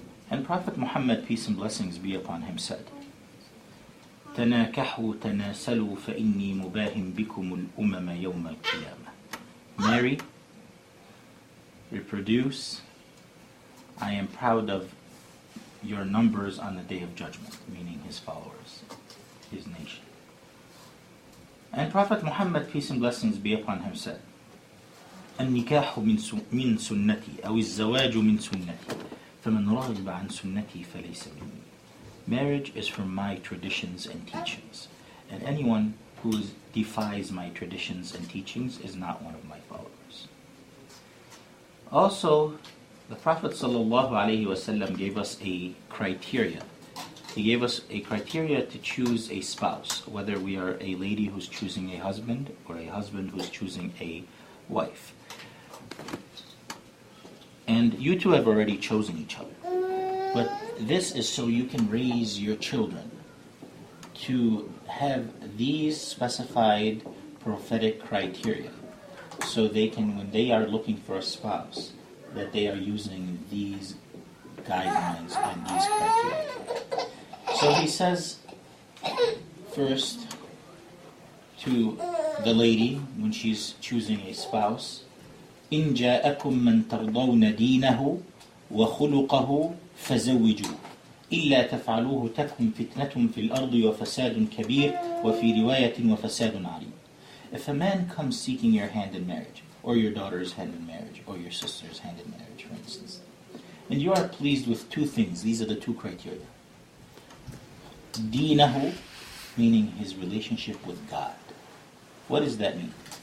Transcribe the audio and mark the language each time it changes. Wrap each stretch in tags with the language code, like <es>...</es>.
<en>And Prophet Muhammad, peace and blessings be upon him, said,</en> <ar>تَنَاكَحُوا تَنَاسَلُوا فَإِنِّي مُبَاهٍ بِكُمُ الْأُمَمَ يَوْمَ الْقِيَامَةِ.</ar> <en>Marry, reproduce, I am proud of your numbers on the Day of Judgment, meaning His followers, His nation. And Prophet Muhammad, peace and blessings be upon him, said,</en> <ar>النكاح من سنتي أو الزواج من سنتي فمن رغب عن سنتي فليس مني.</ar> <en>Marriage is from my traditions and teachings, and anyone who defies my traditions and teachings is not one of my followers. Also, the Prophet ﷺ gave us a criteria. He gave us a criteria to choose a spouse, whether we are a lady who's choosing a husband or a husband who's choosing a wife. And you two have already chosen each other. But this is so you can raise your children to have these specified prophetic criteria, so they can, when they are looking for a spouse, that they are using these guidelines and these criteria. So he says, first to the lady when she's choosing a spouse.</en> <ar>إن جاءكم من ترضون دينه وخلقه فزوجوه إلا تفعلوه تكن فتنة في الأرض وفساد كبير وفي رواية وفساد عريض.</ar> <en>If a man comes seeking your hand in marriage, or your daughter's hand in marriage, or your sister's hand in marriage, for instance, and you are pleased with two things, these are the two criteria. Deenahu, meaning his relationship with God. What does that mean?</en>